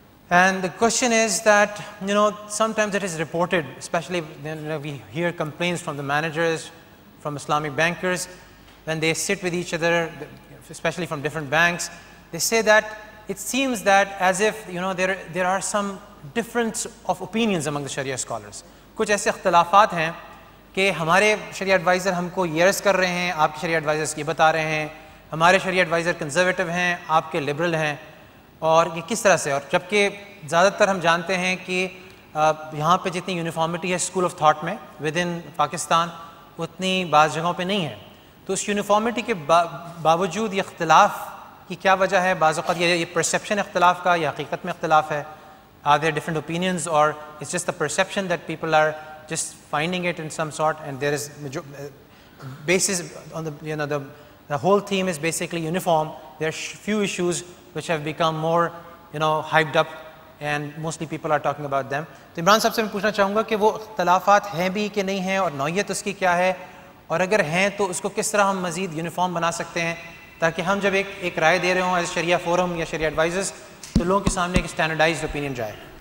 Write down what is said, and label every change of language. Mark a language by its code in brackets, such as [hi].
[en] And the question is that, sometimes it is reported, especially when we hear complaints from the managers, from Islamic bankers, when they sit with each other, especially from different banks, they say that it seems that as if, there are some difference of opinions among the Sharia scholars. [ur] Kuch aise ikhtilafat hain کہ ہمارے شریعہ advisor ہم کو یہ کر رہے ہیں، آپ کے شریعہ ایڈوائزرز یہ بتا رہے ہیں، ہمارے شریعہ ایڈوائزر کنزرویٹو ہیں، آپ کے لبرل ہیں، اور یہ کس طرح سے؟ اور جبکہ زیادہ تر ہم جانتے ہیں کہ یہاں پہ جتنی یونیفارمٹی ہے اسکول آف تھاٹ میں [en] with in Pakistan, [ur] اتنی بعض جگہوں پہ نہیں ہے. تو اس یونیفارمٹی کے باوجود یہ اختلاف کی کیا وجہ ہے؟ بعض اوقات یہ پرسیپشن اختلاف کا یا حقیقت میں اختلاف ہے؟ [en] Are there different opinions, or it's just the perception that people are just finding it in some sort, and there is basis on the whole theme is basically uniform. There are few issues which have become more hyped up, and mostly people are talking about them. [ur] تو عمران صاحب سے میں پوچھنا چاہوں گا کہ وہ اختلافات ہیں بھی کہ نہیں ہیں، اور نوعیت اس کی کیا ہے، اور اگر ہیں تو اس کو کس طرح ہم مزید یونیفارم بنا سکتے ہیں تاکہ ہم جب ایک رائے دے رہے ہوں ایز شریعہ فورم یا شریعہ ایڈوائزرز تو لوگوں کے سامنے ایک اسٹینڈرڈائزڈ اوپینین جائے.